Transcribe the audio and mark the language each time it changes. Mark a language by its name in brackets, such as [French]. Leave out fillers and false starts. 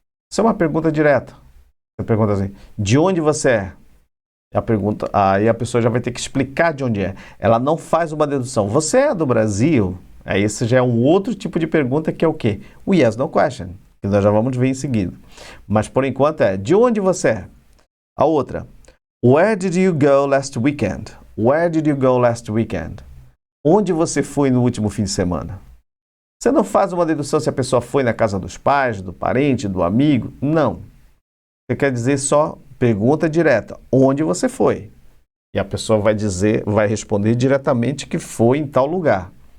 [Portuguese] Isso é uma pergunta direta. Você pergunta assim, de onde você é? Aí a pessoa já vai ter que explicar de onde é. Ela não faz uma dedução. Você é do Brasil? Aí esse já é um outro tipo de pergunta que é o quê? O yes, no question, que nós já vamos ver em seguida. Mas por enquanto é, de onde você é? [English] A outra, where did you go last weekend? Where did you go last weekend? [Portuguese] Onde você foi no último fim de semana? Você não faz uma dedução se a pessoa foi na casa dos pais, do parente, do amigo. Não. Você quer dizer só pergunta direta. Onde você foi? E a pessoa vai responder diretamente que foi em tal lugar.